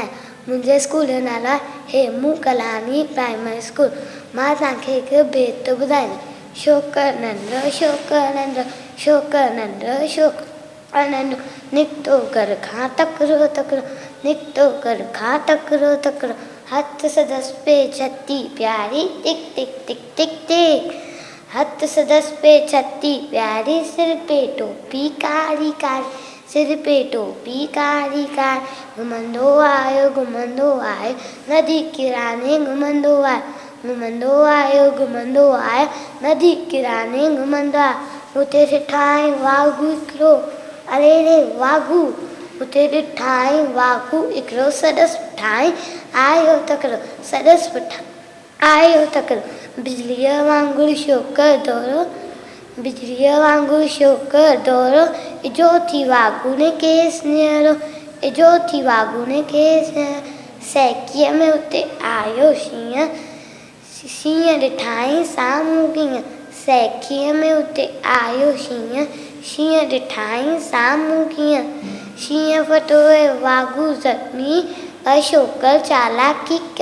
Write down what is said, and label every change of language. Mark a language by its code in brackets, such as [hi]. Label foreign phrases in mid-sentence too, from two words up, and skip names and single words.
[sd] मुंहिंजे स्कूल जो नालो आहे हेमू कलानी प्राइमरी स्कूल। मां तव्हांखे हिकु बेत थो ॿुधायां। छोकिरो नंढो छोकिरो नंढो छोकिरो नंढो छोकिरो नंढो निकितो घर खां तकिड़ो तकिड़ो निकितो घर खां तकिड़ो तकिड़ो हथ संदसि पे छती प्यारी टिक टिक टिक टिक टिक हथ संदसि पे छती प्यारी सिर पे टोपी कारी कारी सिर पे टोपी कारी कारी घुमंदो आयो नदी किराने घुमंदो आयो नदी किराने घुमंदो आयो उते ॾिठाई वाघू हिकिड़ो अरे रे वाघू उते ॾिठाई वाघू हिकिड़ो सॾसि पुठाई आयो तकिड़ो सॾसि पुठा आयो तकिड़ो बिजलीअ वांगुरु छोकिरो दौड़ो इजो थी वाघू ने केस निहरो इजो थी वाघू ने केस सैकीअ में उते आयो शींहं ॾिठाई साम्हूं कीअं सैकीअ में उते आयो शींहं ॾिठाई साम्हूं कीअं शींहं फटोए वाघू ज़ख़्मी अशोकर चालाकी